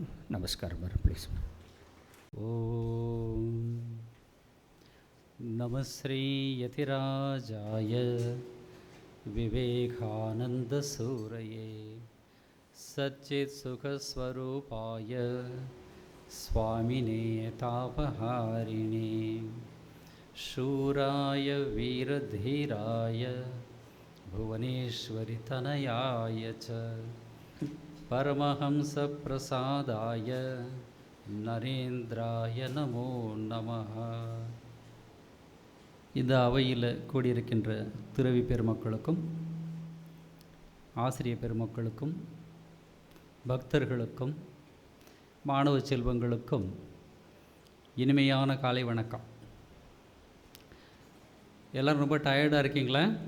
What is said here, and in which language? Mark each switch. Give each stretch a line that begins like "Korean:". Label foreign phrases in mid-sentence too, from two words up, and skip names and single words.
Tamil: நமஸ்காரம். ப்ளீஸ்.
Sanskrit: ओं नम श्री यतिराजाय विवेकानन्द सूरये सच्चित् सुखस्वरूपाय स्वामिने तापहारिणे शूराय वीरधीराय भुवनेश्वरि तनयाय च परमहंसप्रसादाय नरेन्द्राय नमो नमः.
Tamil: இந்த அவையில் கூடியிருக்கின்ற துறவி பெருமக்களுக்கும் ஆசிரிய பெருமக்களுக்கும் பக்தர்களுக்கும் மாணவ செல்வங்களுக்கும் இனிமையான காலை வணக்கம். எல்லோரும் ரொம்ப டயர்டாக இருக்கீங்களா?